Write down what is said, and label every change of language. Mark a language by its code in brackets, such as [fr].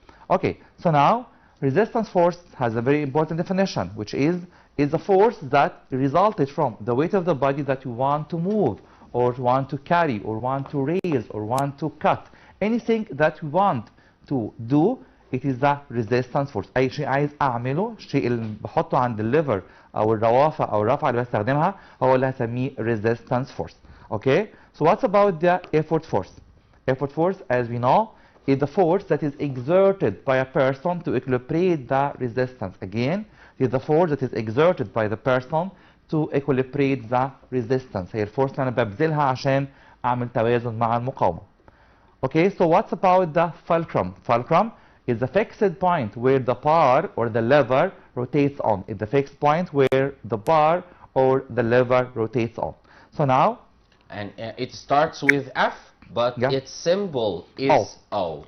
[en] Okay, so now resistance force has a very important definition, which is the force that resulted from the weight of the body that you want to move or want to carry or want to raise or want to cut. Anything that you want to do, it is the resistance force. [ar] أي شيء عايز أعمله، الشيء اللي بحطه عند الليفر أو الروافع أو الرفعة اللي بستخدمها هو اللي هسميه resistance force. [en] Okay? So what's about the effort force? Effort force, as we know, is the force that is exerted by a person to equilibrate the resistance. Again, it is the force that is exerted by the person to equilibrate the resistance. [ar] هي الفورس اللي أنا ببذلها عشان أعمل توازن مع المقاومة. [en] Okay, so what's about the fulcrum? Fulcrum is the fixed point where the bar or the lever rotates on. It's the fixed point where the bar or the lever rotates on. So now, and it starts with F, but its symbol is O.